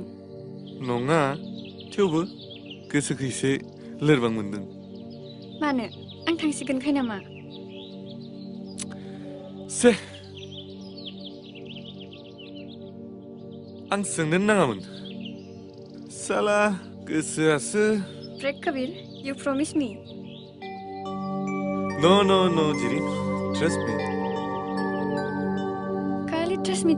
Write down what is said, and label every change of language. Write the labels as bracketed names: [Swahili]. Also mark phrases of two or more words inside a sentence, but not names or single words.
[Bodo] नङा थेवबो गोसोखौ एसे लोरबां मोनदों मानो आं थांसिगोनखाय नामा से आं सोंनो नाङामोन साला गोसोआसो [English] Break Kabir, you promise me. No, Jiri. Trust me. Kali, trust me.